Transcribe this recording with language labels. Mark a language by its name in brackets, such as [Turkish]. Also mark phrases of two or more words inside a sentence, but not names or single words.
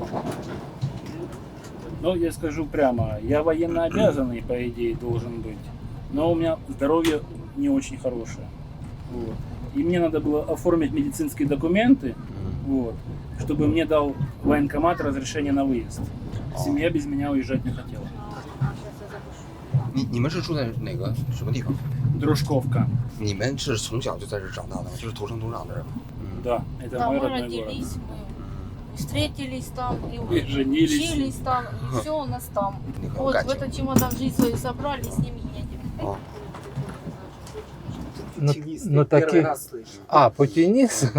[Russian] Но я скажу прямо, я военно обязанный, по идее, должен быть. Но у меня здоровье не очень хорошее. Вот. И мне надо было оформить медицинские документы, вот, чтобы мне дал военкомат разрешение на выезд. Семья без меня уезжать не хотела. [Chinese] 你们是住在哪个什么地方？ [Russian] Дружковка. [Chinese] 你们是从小就在这长大的吗？就是土生土长的人吗？ [Russian] Да, это Да, мой мы родной город. родились, мы встретились там, И женились. учились там, и все у нас там. Ну, Вот Катя. в этот чемодан жизнь свою собрали, с ними едем. Ну такие... А, путинис?